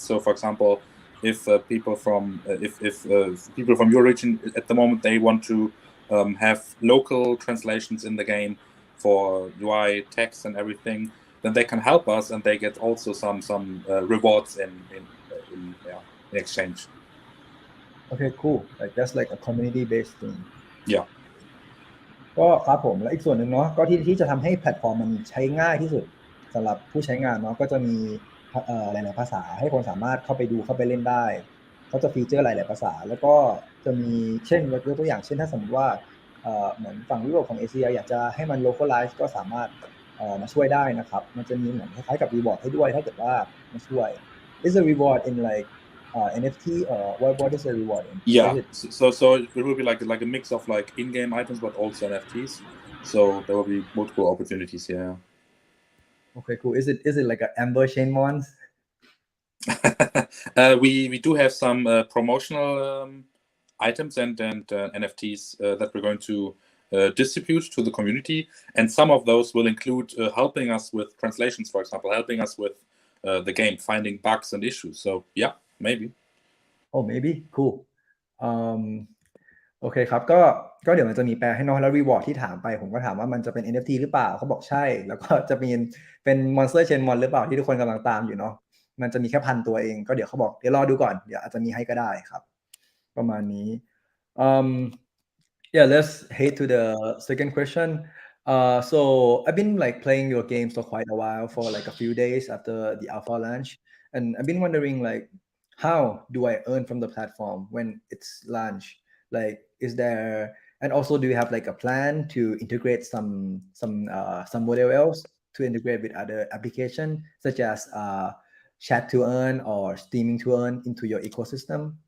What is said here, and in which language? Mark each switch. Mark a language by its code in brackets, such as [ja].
[en] So, for example, if people from people from your region at the moment they want to have local translations in the game for UI, text, and everything, then they can help us, and they get also some rewards in exchange. Okay, cool. Like that's like a community-based thing. Yeah. [th] ก็ครับผมและอีกส่วนหนึ่งเนาะก็ที่จะทำให้แพลตฟอร์มมันใช้ง่ายที่สุดสำหรับผู้ใช้งานเนาะก็จะมีหลายๆภาษาให้คนสามารถเข้าไปดูเข้าไปเล่นได้เขาจะฟีเจอร์หลายๆภาษาแล้วก็จะมีเช่นยกตัวอย่างเช่นถ้าสมมติว่าเหมือนฝั่งยุโรปของเอเชียอยากจะให้มัน localize ก็สามารถมาช่วยได้นะครับมันจะมีเหมือนคล้ายๆกับ reward ให้ด้วยถ้าเกิดว่ามาช่วย [en] is a reward in like NFT or what is the reward in? Yeah, so it will be like a mix of like in-game items but also NFTs, so there will be multiple opportunities here. Okay, cool. Is it like an Amber Chainmonster? We do have some promotional items and NFTs that we're going to distribute to the community, and some of those will include helping us with translations, for example, helping us with the game, finding bugs and issues. So yeah, maybe. Oh, maybe. Cool. [th] โอเคครับก็เดี๋ยวมันจะมีแปลให้น้องแล้วรีวอร์ดที่ถามไปผมก็ถามว่ามันจะเป็น NFT หรือเปล่าเขาบอกใช่แล้วก็จะเป็น Monster Chainmon หรือเปล่าที่ทุกคนกำลังตามอยู่เนาะมันจะมีแค่1,000 ตัวเองก็เดี๋ยวเขาบอกเดี๋ยวรอดูก่อนเดี๋ยวอาจจะมีให้ก็ได้ครับประมาณนี้ [en] yeah, let's head to the second question. So I've been like playing your games for quite a while, for like a few days after the alpha launch, and I've been wondering like, how do I earn from the platform when it's launched? Like, is there, and also do you have like a plan to integrate some model else to integrate with other application such as chat to earn or streaming to earn into your ecosystem?